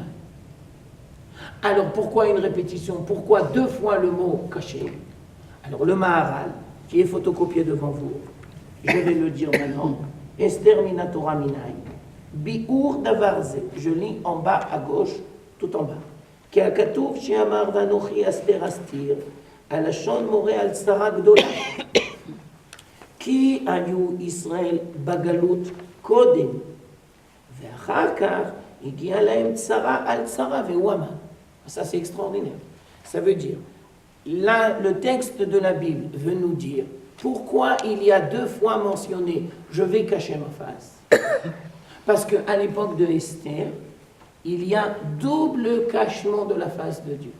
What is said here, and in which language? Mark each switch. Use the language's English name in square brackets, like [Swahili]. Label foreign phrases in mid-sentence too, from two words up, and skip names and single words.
[French] Alors pourquoi une répétition? Pourquoi 2 fois le mot caché? Alors le Maharal, qui est photocopié devant vous, je vais le dire maintenant. [Hebrew] אסתר מן התורה מניין. ביאור דבר זה. [French] Je lis en bas à gauche, tout en bas. [Hebrew] כי הכתוב שאמר ואנכי הסתר אסתיר. הלשון מורה על צרה גדולה. כי היו ישראל בגלות קודם. ואחר כך הגיע להם צרה על צרה והוא המן. [French] Ça c'est extraordinaire. Ça veut dire, là, le texte de la Bible veut nous dire pourquoi il y a 2 fois mentionné « je vais cacher ma face ». Parce qu'à l'époque de Esther, il y a double cachement de la face de Dieu.